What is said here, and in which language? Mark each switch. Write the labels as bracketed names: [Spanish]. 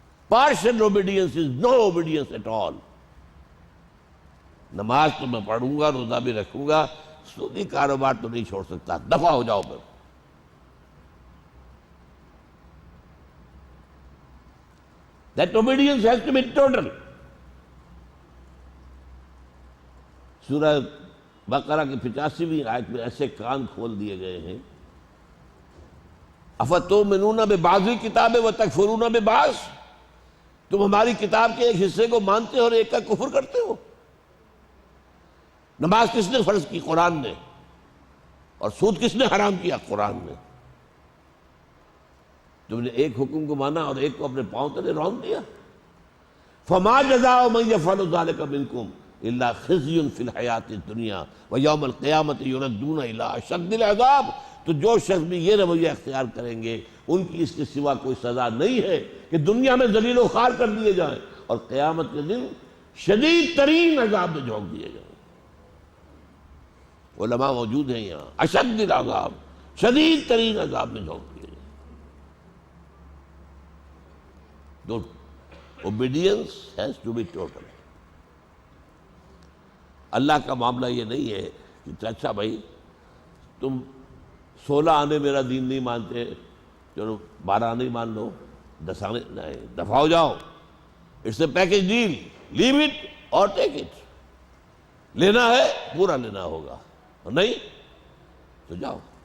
[English] partial obedience is no obedience at all. [Urdu] نماز تو میں پڑھوں گا، روزہ بھی رکھوں گا، سودی کاروبار تو نہیں چھوڑ سکتا، دفع ہو جاؤ پھر. [English] That obedience has to be total. [Urdu] سورہ بقرہ کی 85ویں آیت میں ایسے کان کھول دیے گئے ہیں، [Arabic] افتؤمنون ببعض الکتاب وتکفرون ببعض. [Urdu] تم ہماری کتاب کے ایک حصے کو مانتے ہو اور ایک کا کفر کرتے ہو. نماز کس نے فرض کی؟ قرآن نے. اور سود کس نے حرام کیا؟ قرآن نے. تم نے ایک حکم کو مانا اور ایک کو اپنے پاؤں تلے رون دیا. [Arabic] فما جزاء من يفعل ذلك منكم الا خزي في الحیات الدنیا ویوم القیامة یردون الى اشد العذاب. [Urdu] تو جو شخص بھی یہ رویہ اختیار کریں گے ان کی اس کے سوا کوئی سزا نہیں ہے کہ دنیا میں ذلیل و خوار کر دیے جائیں اور قیامت کے دن شدید ترین عذاب میں جھونک دیے جائیں. علماء موجود ہیں یہاں. اشد العذاب، شدید ترین عذاب میں جھونک دیے جائیں. [English] تو obedience has to be total. [Urdu] اللہ کا معاملہ یہ نہیں ہے کہ اچھا بھائی تم 16 آنے میرا دین نہیں مانتے، چلو 12 آنے مان لو، 10 آنے نہیں، دفع ہو جاؤ. [English] It's a package deal, leave it اور take it. [Urdu] لینا ہے پورا لینا ہوگا، اور نہیں تو جاؤ.